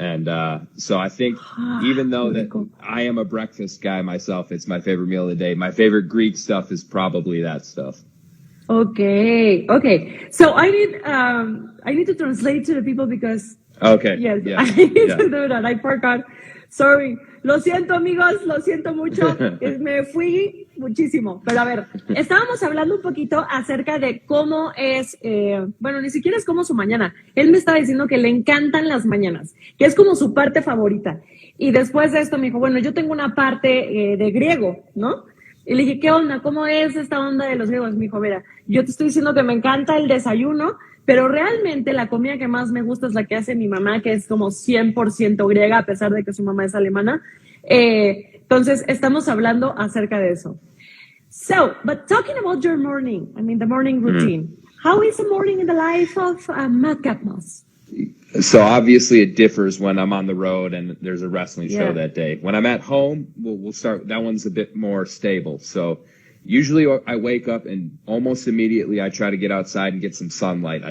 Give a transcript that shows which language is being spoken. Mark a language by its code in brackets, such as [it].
[en] And, so I think Ah, even though [es] qué [en] that [es] rico. [en] I am a breakfast guy myself, it's my favorite meal of the day. My favorite Greek stuff is probably that stuff. Okay, okay. So I need to translate to the people because Okay. yes, Yeah. I need Yeah. to do that. I forgot. Sorry. [es] Lo siento, amigos, lo siento mucho. Me fui muchísimo. Pero a ver, estábamos hablando un poquito acerca de cómo es, bueno, ni siquiera es como su mañana. Él me estaba diciendo que le encantan las mañanas, que es como su parte favorita. Y después de esto me dijo, bueno, yo tengo una parte de griego, ¿no? Y le dije, ¿qué onda? ¿Cómo es esta onda de los griegos? Me dijo, mira, yo te estoy diciendo que me encanta el desayuno, pero realmente la comida que más me gusta es la que hace mi mamá, que es como 100% griega, a pesar de que su mamá es alemana. Entonces, estamos hablando acerca de eso. [en] So, but talking about your morning, I mean, the morning routine. How is a morning in the life of Madcap? So obviously it differs when I'm on the road and there's a wrestling show Yeah. that day. When I'm at home, we'll start. That one's a bit more stable. So usually I wake up and almost immediately I try to get outside and get some sunlight.